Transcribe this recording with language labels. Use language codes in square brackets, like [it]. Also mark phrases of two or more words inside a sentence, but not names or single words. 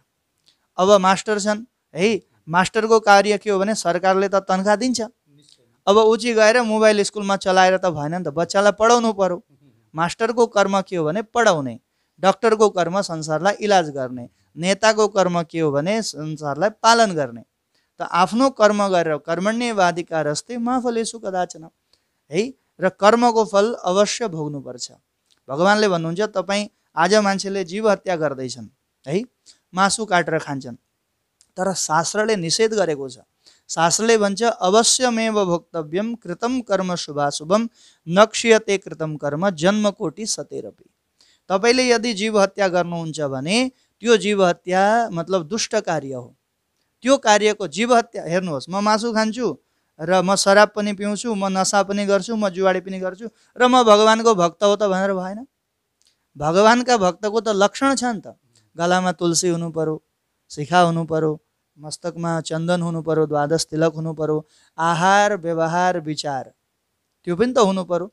[ne] अब मास्टर छन् है, मास्टरको कार्य के हो भने सरकारले त तनखा दिन्छ, अब उची गएर मोबाइल स्कुलमा चलाएर त भएन नि त, बच्चालाई पढाउनु पर्यो। मास्टरको कर्म के हो भने पढाउने, डक्टरको कर्म संसारलाई इलाज गर्ने, नेताको कर्म के हो भने संसारलाई पालन गर्ने। त आफ्नो कर्म गरेर [sa] कर्मण्येवाधिकारस्ते मा फलेषु कदाचन [ne] है, र कर्मको फल अवश्य भोग्नुपर्छ। भगवानले भन्नुहुन्छ तपाईँ आज मान्छेले जीव हत्या गर्दैछन् है, मासु काटेर खान्छन्, तर शास्त्रले निषेध गरेको छ। शास्त्रले भन्छ [sa] अवश्यमेव भोक्तव्यम कृतम कर्म शुभाशुभम नक्ष्यते कृतम कर्म जन्मकोटि सतेरपि। [ne] तपाईँले यदि जीव हत्या गर्नुहुन्छ भने त्यो जीव हत्या मतलब दुष्ट कार्य हो। त्यो कार्यको जीव हत्या, हेर्नुहोस्, म मासु खान्छु र म शराब पनि पिउँछु, म नशा पनि गर्छु, म जुवाडी पनि गर्छु र म भगवानको भक्त हो त भनेर भएन। भगवानका भक्तको त लक्षण छ नि त, गलामा तुलसी हुनु पर्यो, शिखा हुनु पर्यो, मस्तकमा चन्दन हुनु पर्यो, द्वादश तिलक हुनु पर्यो, आहार व्यवहार विचार त्यो पनि त हुनु पर्यो।